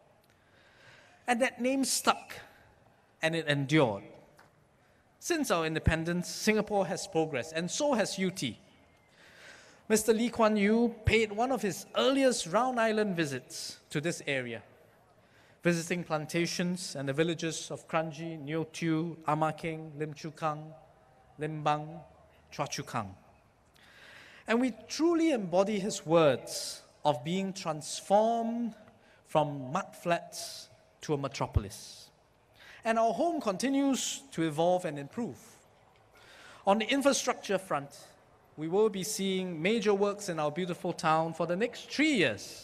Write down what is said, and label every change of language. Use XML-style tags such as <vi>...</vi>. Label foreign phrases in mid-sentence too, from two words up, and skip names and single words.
<en>And that name stuck, and it endured. Since our independence, Singapore has progressed, and so has UT. Mr. Lee Kuan Yew paid one of his earliest Round Island visits to this area, visiting plantations and the villages of Kranji, Neo Tiew, Amakeng, Lim Chu Kang, Limbang, Chua Chu Kang. And we truly embody his words of being transformed from mud flats to a metropolis. And our home continues to evolve and improve. On the infrastructure front, we will be seeing major works in our beautiful town for the next 3 years.</en>